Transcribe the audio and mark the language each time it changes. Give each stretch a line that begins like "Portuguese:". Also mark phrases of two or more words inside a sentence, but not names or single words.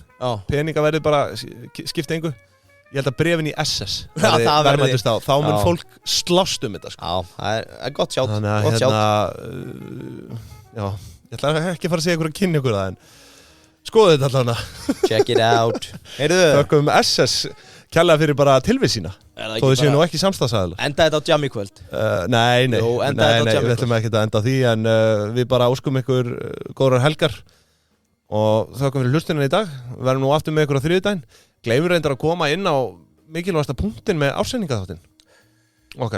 Icelandic: Peninga verði bara skipta engu. Ég held að bréfin í SS verði verðmættust á. Þá mun fólk slást um þetta, sko. Já, það er gott sjátt. Þannig að já, ég ætla ekki að fara að segja ykkur að kynna ykkur það, en skoðu þetta allavega.
English: Check it out.
Icelandic: Heyrðu. Þökkum SS kærlega fyrir bara tilvið sína. Þó þau séu nú ekki samstagsaðilar. Enda þetta á Jam í kvöld? Nei, við ætlum ekki að enda á því, en við bara óskum ykkur góðrar helgar og þökkum fyrir hlustunina í dag. Við verðum nú aftur með ykkur á þriðjudaginn. Gleymur reyndar að koma inn á mikilvægasta punktin með afsendingaþáttinn okkar.